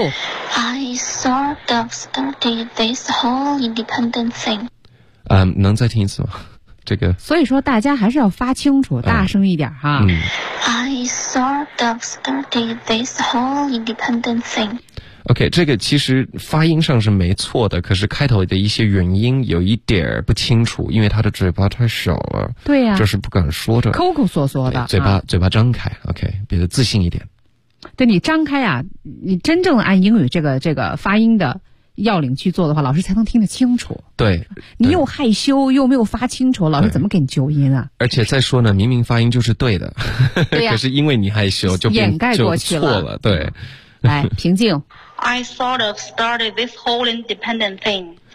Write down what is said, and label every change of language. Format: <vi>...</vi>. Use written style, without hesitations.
<en>I sort of started this whole independent thing.</en> <zh>能再听一次吗？这个。所以说大家还是要发清楚，大声一点哈。</zh> <en>I sort of started this whole independent thing.</en> <zh>OK, 这个其实发音上是没错的，可是开头的一些元音有一点不清楚，因为他的嘴巴太小了。对呀、啊。就是不敢说着。抠抠缩缩的。嘴巴、啊、嘴巴张开 ,OK, 比较自信一点。对，你张开啊，你真正按英语这个发音的要领去做的话，老师才能听得清楚。对。你又害羞又没有发清楚，老师怎么给你纠音啊？而且再说呢，明明发音就是对的。对啊、可是因为你害羞就掩盖过去了。错了，对。来，平静。</zh> <en>I sort of started this whole independent thing.</en>